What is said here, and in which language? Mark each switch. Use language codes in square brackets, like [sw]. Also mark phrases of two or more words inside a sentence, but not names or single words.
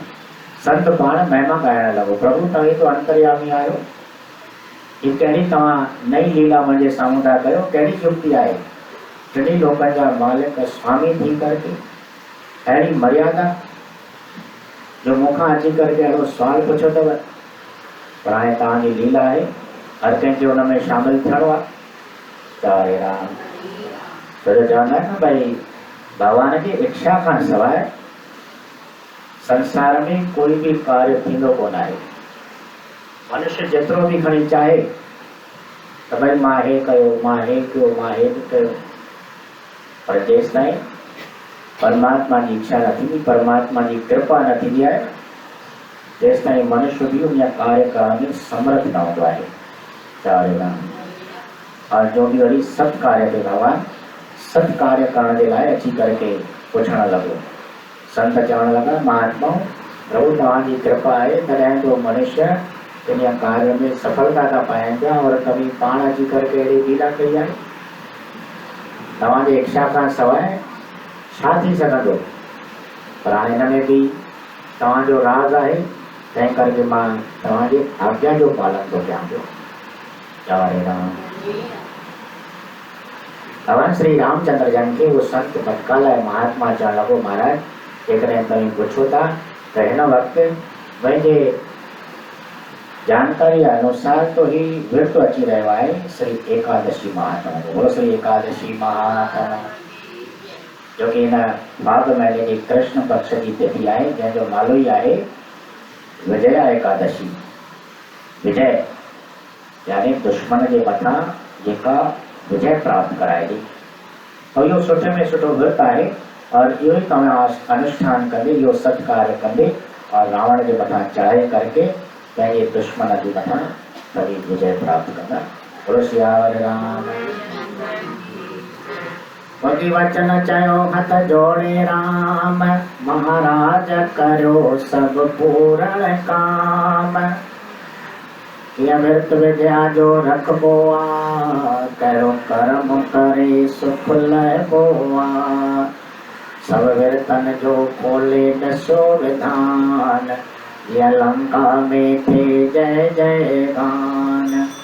[sd] संत पाण महिमा ॻाइण लॻो, प्रभु तव्हीं तो अंतर्यामी आहियो, ही कहिड़ी तव्हां नई लीला मुंहिंजे साम्हूं था कयो, कहिड़ी युक्ति आहे। टिनी लोकनि जा मालिक स्वामी थी करके अहिड़ी मर्यादा जो मूंखां अची करके अहिड़ो सुवाल पुछियो अथव। पर हाणे तव्हांजी लीला आहे, हर कंहिंखे हुन में शामिल थियणो आहे। हरे राम। छो जो चवंदा आहिनि न भई भगवान जी इच्छा खां सवाइ संसार में कोई भी कार्य थींदो कोन आहे। मनुष्य जेतिरो भी खणी चाहे त भई मां हे कयो, मां हे कयो, मां हे कयो, पर जेसि ताईं परमात्मा जी इच्छा न थींदी, परमात्मा जी कृपा न थींदी आहे, तेसि ताईं मनुष्य भी उन कार्य करण में समर्थ न हूंदो आहे। हरे राम। और जो भी वरी सत कार्य ते भगवान सत कार्य करण जे लाइ अची करके पुछण लॻो। संत चवण लॻा महात्मा प्रभु तव्हांजी कृपा आहे तॾहिं तो मनुष्य इन कार्य में सफलता था पाइनि पिया, और कभी पाण अची करके अहिड़ी लीला कई आहे। तव्हांजे इच्छा खां सवाइ छा थी सघंदो। पर हाणे हिन में भी तव्हांजो राज आहे, तंहिं करके मां तव्हांजे आज्ञा जो पालन थो कयां पियो। हरे राम। भगवान श्री रामचंद्र जन खे वो संत भटकालाए महात्मा चवण लॻो महाराज जेकॾहिं तव्हीं पुछो था त हिन वक़्तु मुंहिंजे जानकारी अनुसार तो ही विर्त अची रहियो आहे श्री एकादशी महात्मा जो। बोलो श्री एकादशी महात्मा जो कि हिन माघ महीने जी कृष्ण पक्ष जी तिथि आहे, जंहिंजो नालो ई आहे विजया एकादशी। विजय यानी दुश्मन जे मथां जेका विजय प्राप्त कराए दी। और इहो सुठे में सुठो विर्त आहे, और इहो ई तव्हां अनुष्ठान कंदे, इहो सत्कार कंदे और रावण जे मथां चढ़ाई करके पंहिंजे दुश्मन जे मथां कभी विजय प्राप्त कंदा। बोलो सियावर राम। वगी वचन चयो हथ जोड़े राम, महाराज करो सब पूर्ण काम। ये अमृत विद्या जो रखबो करो कर्म करे सुख लहबो सब वीरतन जो खोले दसो विधान ये लंका में थे जय जय गान